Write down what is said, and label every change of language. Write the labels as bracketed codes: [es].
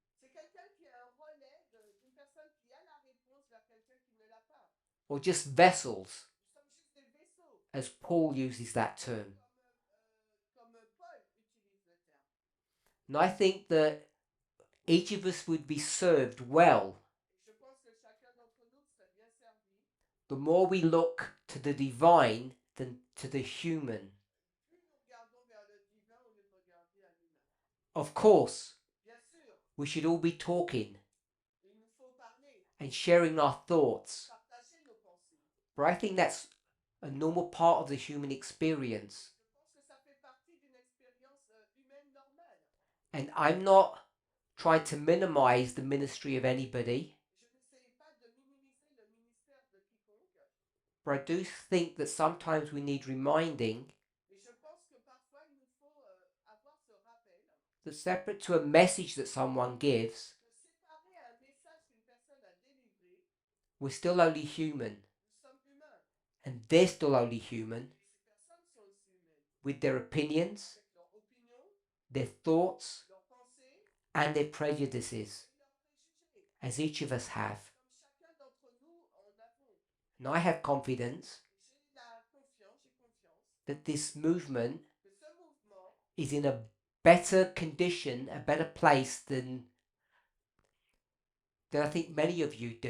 [fr] C'est quelqu'un qui a un relais d'une personne qui a la réponse vers quelqu'un qui ne l'a pas. [en] Or just vessels, [fr] Nous sommes juste des vaisseaux, [en] as Paul uses that term. [fr] comme Paul utilise le terme. [en] And I think that each of us would be served well [fr] Et je pense que chacun d'entre nous serait bien servi. [en] the more we look to the divine than to the human. [fr] Plus nous regardons vers le divin au lieu de regarder à l'humain. [en] Of course, [fr] Bien sûr, [en] we should all be talking [fr] il nous faut parler, [en] and sharing our thoughts, [fr] partager nos pensées. [en] but I think that's a normal part of the human experience. [fr] Je pense que ça fait partie d'une expérience humaine normale. [en] And I'm not trying to minimize the ministry of anybody, [fr] Je n'essaye pas de minimiser le ministère de quiconque, [en] but I do think that sometimes we need reminding [fr] mais je pense que parfois il nous faut avoir ce rappel [en] that separate to a message that someone gives, [fr] de séparer un message qu'une personne a délivré. [en] we're still only human, [fr] Nous sommes humains [en] and they're still only human, [fr] et ces personnes sont aussi [en] with their opinions, [fr] avec leur opinion, [en] their thoughts, [fr] leurs pensées [en] and their prejudices, [fr] et leurs préjugés. [en] as each of us have. [fr] Comme chacun d'entre nous en avons. [en] And I have confidence [fr] J'ai la confiance, j'ai confiance [en] that this movement [fr] que ce mouvement [en] is in a better condition, a better place than I think many of you do.